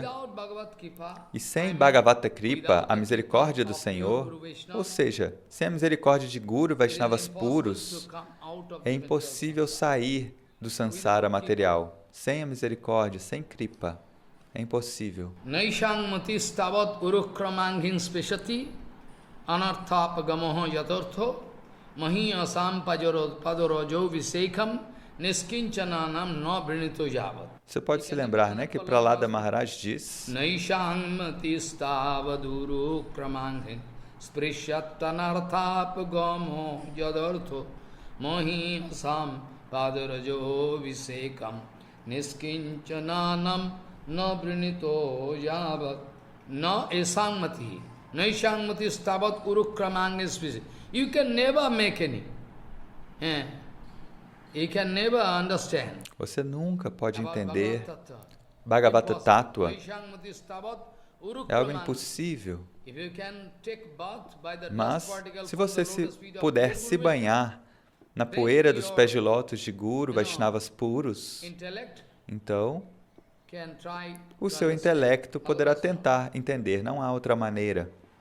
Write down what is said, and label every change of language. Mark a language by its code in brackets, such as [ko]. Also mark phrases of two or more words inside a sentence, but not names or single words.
[pt] E sem Bhagavata Kripa, a misericórdia do Senhor, ou seja, sem a misericórdia de Guru Vaishnavas puros, é impossível sair do sansara material. Sem a misericórdia, sem Kripa, é impossível. [sa] नैषां मतिस्तावदुरुक्रमाङ्घ्रिं स्पृशत्यनर्थापगमो यदर्थः महीयसां पादरजोऽभिषेकं निष्किञ्चनानां न वृणीत यावत्. [pt] Você pode se lembrar, né, que Prahlada Maharaj diz: [sa] नैषां मतिस्तावदुरुक्रमाङ्घ्रिं स्पृशत्यनर्थापगमो यदर्थः महीयसां पादरजोऽभिषेकं निष्किञ्चनानां न वृणीत यावत् न एषां मतिः नैषां मतिस्तावदुरुक्रमाङ्घ्रिं. [en] You can never make any. You can never understand. [pt] Você nunca pode entender Bhagavata Tattva. É algo impossível. Mas, se você puder se banhar na poeira dos pés de lótus de Guru Vaishnavas puros, então o seu intelecto poderá tentar entender, não há outra maneira.